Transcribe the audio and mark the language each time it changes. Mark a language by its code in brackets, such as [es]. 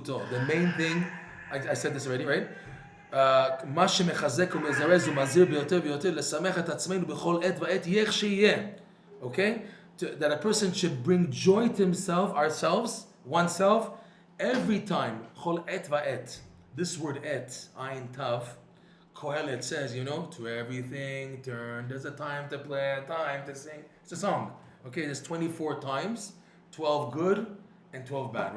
[en] The main thing, I said this already, right? [he] מה שמחזק ומזרז ומזהיר ביותר ויותר לשמח את עצמנו בכל עת ועת יהיה איך שיהיה. [en] Okay? That a person should bring joy to oneself, every time. [he] כל עת ועת. [en] This word et, ayin tav, Kohelet says, to everything turn. There's a time to play, a time to sing. It's a song. Okay, there's 24 times, 12 good and 12 bad.